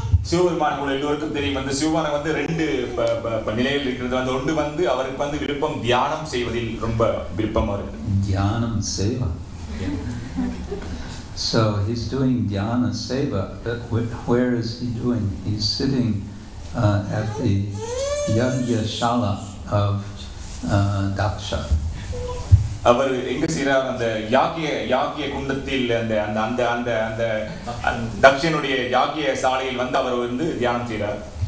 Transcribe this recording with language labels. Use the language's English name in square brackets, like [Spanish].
[Tamil] சிவபெருமான் கூட எல்லோருக்கும் தெரியும் வந்து சிவபெருமான் வந்து 2 நிலையில் இருக்கிறது. அந்த ஒன்று வந்து அவருக்கு வந்து விருப்பம் தியானம் செய்வதில் ரொம்ப விருப்பம் அவருக்கு. [English] Dhyanam seva. So he's doing dhyana seva, but where is he doing? He's sitting at the yajna shala of Daksha. [Tamil] அவர் எங்க செய்றார்? அந்த யாகிய குண்டத்தில் அந்த அந்த அந்த அந்த தக்ஷனுடைய யாகிய சாலையில் வந்து அவர் வந்து தியானம் செய்றார்.